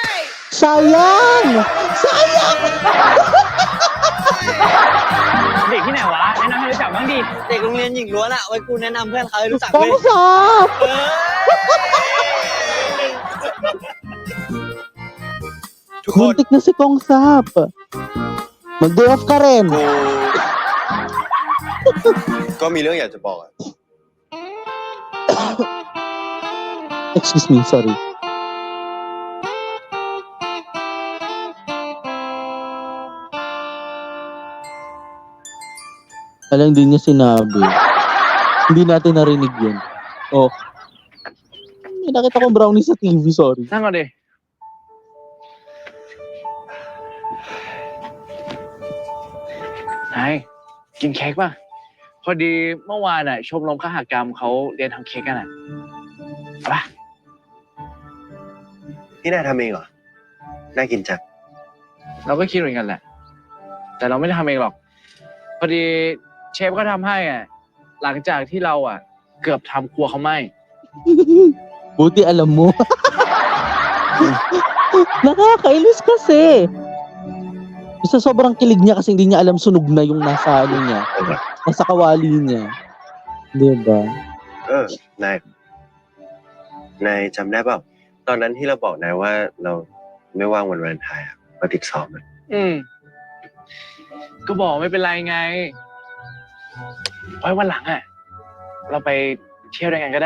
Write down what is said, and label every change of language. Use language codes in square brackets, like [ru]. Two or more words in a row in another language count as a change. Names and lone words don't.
[tl] sayang! Sayang! [th] เด็กที่ไหนวะ แนะนำให้รู้จักบ้างดิ เด็กโรงเรียนหญิงล้วนอะไว้กูแนะนำเพื่อนเขาให้รู้จักเว้ย [tl] Pangsap! [th] เออ ทุกคน [tl] Muntik na si Pangsap. Mag-day off ka rin. [th] ก็มีเรื่องอยากจะบอกอะ [en] Excuse me, sorry. [tl] Alam, hindi niya sinabi. Hindi natin narinig yun. Oh. May nakita ko brownie sa TV, sorry. [th] นั่งก่อนดินายกินเค้กป่ะ พอดีเมื่อวานชมรมคหกรรมเขาเรียนทำเค้กกันเอาป่ะ นี่นายทำเองเหรอ น่ากินจัง เราก็คิดเหมือนกันแหละ แต่เราไม่ได้ทำเองหรอก พอดีเชฟก็ทำให้หลังจากที่เราเกือบทำครัวเขาไหม้ [tl] Buti alam mo. Nakakainis kasi. Sa sobrang kilig niya kasi hindi niya alam sunog na yung nasa ano niya. Nasa kawali niya. Diba? [th] นายจำได้เปล่า ตอนนั้นที่เราบอกนายว่าเราไม่ว่างวันวาเลนไทน์อะมาติดสอบอะ ก็บอกไม่เป็นไรไง ไว้วันหลังเราไปเที่ยวด้วยกันก็ได้